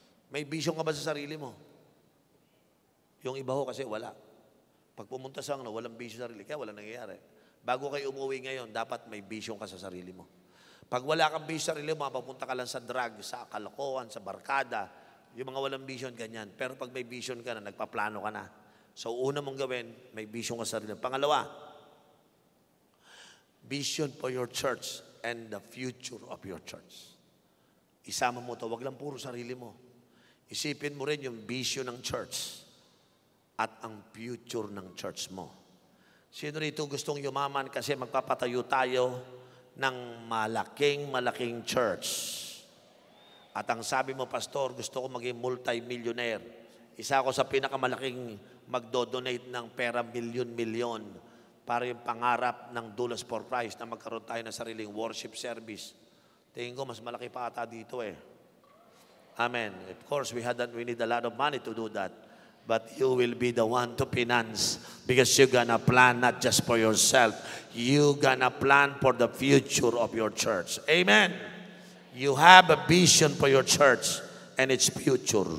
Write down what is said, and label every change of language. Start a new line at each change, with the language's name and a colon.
Filipino: May vision ka ba sa sarili mo? Yung iba ho kasi wala. Pag pumunta sa walang vision sa sarili, kaya walang nangyayari. Bago kayo umuwi ngayon, dapat may vision ka sa sarili mo. Pag wala kang vision sa sarili mo, mapapunta ka lang sa drug, sa kalokohan, sa barkada, yung mga walang vision, ganyan. Pero pag may vision ka na, nagpaplano ka na. So, una mong gawin, may vision ka sa sarili. Pangalawa,
English: vision for your church and the future of your church.
Filipino: Isama mo ito, wag lang puro sarili mo. Isipin mo rin yung vision ng church at ang future ng church mo. Sino rito gustong yumaman kasi magpapatayo tayo ng malaking church? At ang sabi mo, Pastor, gusto ko maging multi-millionaire. Isa ako sa pinakamalaking magdodonate ng pera milyon-milyon para yung pangarap ng Dulas for Christ na magkaroon tayo ng sariling worship service. Tingin ko, mas malaki pa ata dito eh. Amen.
English: Of course, we need a lot of money to do that. But you will be the one to finance because you're gonna plan not just for yourself. You're gonna plan for the future of your church. Amen. You have a vision for your church and its future.